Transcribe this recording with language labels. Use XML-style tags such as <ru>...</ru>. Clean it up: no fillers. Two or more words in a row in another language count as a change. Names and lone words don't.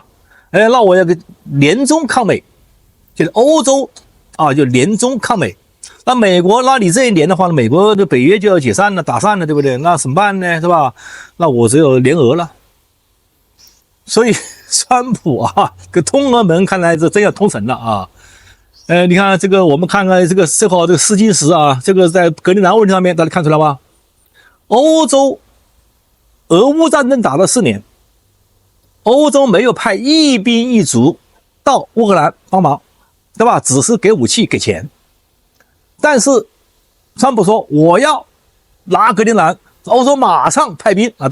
<zh>哎，那我要個聯中抗美，就是歐洲啊，就聯中抗美。那美國，那你這一年的話呢，美國的北約就要解散了，打散了，对不對？那怎麼辦呢？是吧？那我只有聯俄了。所以，川普啊，這通俄門看來是真要通神了啊！你看这個，我們看看這個正好這個試金石啊，這個在格陵蘭問題上面，大家看出來嗎？歐洲俄烏戰爭打了4年，歐洲沒有派一兵一卒到烏克蘭幫忙，對吧？只是給武器給錢。但是川普說我要拿格陵蘭，歐洲馬上派兵啊！</zh>